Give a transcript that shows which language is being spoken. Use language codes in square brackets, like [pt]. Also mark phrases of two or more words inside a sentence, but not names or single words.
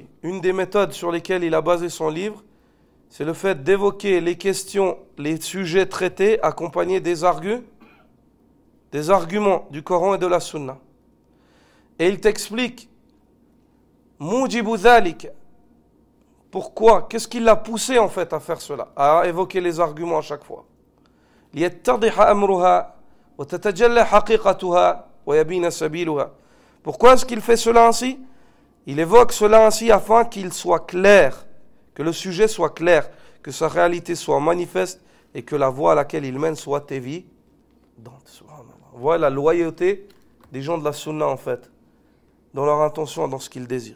[fr] Une des méthodes sur lesquelles il a basé son livre, c'est le fait d'évoquer les questions, les sujets traités accompagnés des arguments du Coran et de la Sunna. Et il t'explique [ar] موجب ذلك. [fr] Pourquoi? Qu'est-ce qui l'a poussé en fait à faire cela? À évoquer les arguments à chaque fois. [ar] ليتضح أمرها وتتجلى حقيقتها ويبين سبيلها. [fr] Pourquoi est-ce qu'il fait cela ainsi? Il évoque cela ainsi afin qu'il soit clair, que le sujet soit clair, que sa réalité soit manifeste et que la voie à laquelle il mène soit évidente. Voilà la loyauté des gens de la Sunna en fait, dans leur intention, dans ce qu'ils désirent.